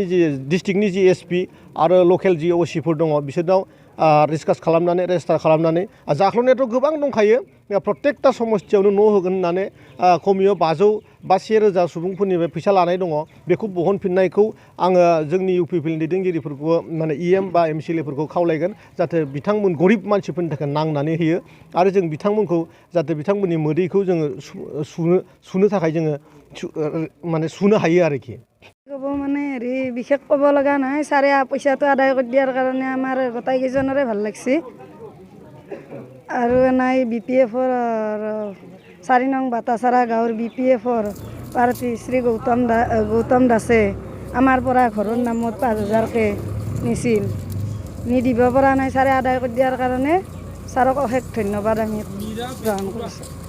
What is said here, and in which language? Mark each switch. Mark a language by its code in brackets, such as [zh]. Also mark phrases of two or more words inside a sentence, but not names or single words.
[brx] जि डिस्ट्रिक्टनि जि SP आरो लकेल जि OCफोर दङ बिसोरनाव डिसकास खालामनानै रेजिस्टार खालामनानै जाख्ल'नायाथ' गोबां दंखायो प्रत्येकता समस्तियावनो न' होगोन होननानै खमियाव 500 बा 1,000 सुबुंफोरनिफ्राय फैसा लानाय दङ बेखौ बहनफिननायखौ आङो जोंनि UPPLनि दैदेनगिरिफोरखौ माने इ.एम बा MCLAफोरखौ खावलायगोन जाहाथे बिथांमोन गरिब मानसिफोरनि थाखाय नांनानै होयो आरो जों बिथांमोनखौ जाहाथे बिथांमोननि मोदैखौ जोङो सुनो थाखाय जोङो माने सुनो हायो आरोखि। [as] ক'ব মানে হেৰি বিশেষ ক'ব লগা নহয় ছাৰে পইচাটো আদায় কৰি দিয়াৰ কাৰণে আমাৰ গোটেইকেইজনৰে ভাল লাগছে আৰু নাই BPFৰ 4 নং বাটাচাৰা গাঁৱৰ BPFৰ প্ৰাৰ্থী শ্ৰী গৌতম দাসে আমাৰ পৰা ঘৰৰ নামত 5,000কৈ নিছিল নিদিব পৰা নাই ছাৰে আদায় কৰি দিয়াৰ কাৰণে ছাৰক অশেষ ধন্যবাদ আমি গ্ৰহণ কৰিছোঁ।